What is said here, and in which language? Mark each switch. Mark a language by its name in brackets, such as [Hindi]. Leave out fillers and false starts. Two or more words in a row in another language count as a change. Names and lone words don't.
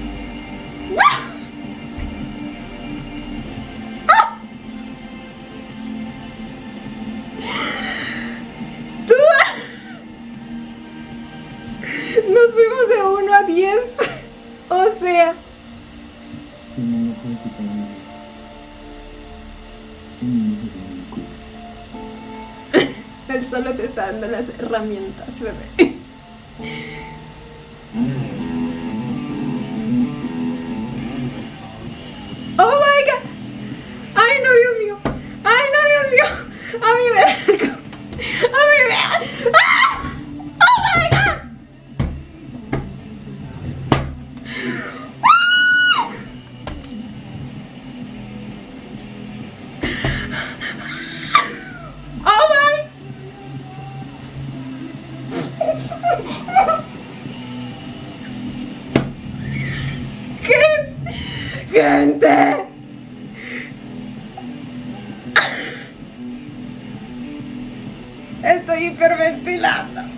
[Spanish] ¡Tú! Nos fuimos de 1 a 10. O sea... [Thai] มึงไม่ค่อยคิดไปนะว่ามึงรู้สึกยังไงกับกู [Spanish] Él solo te está dando las herramientas, bebé. [English] ¡Oh, my God! [Spanish] ¡Ay, no, Dios mío! ¡Ay, no, Dios mío! ¡A mí me... ¡A mí me... ¡Ah! [English] ¡Oh, my God! ¡Oh, my! [Spanish] ¡Gente! Estoy hiperventilando.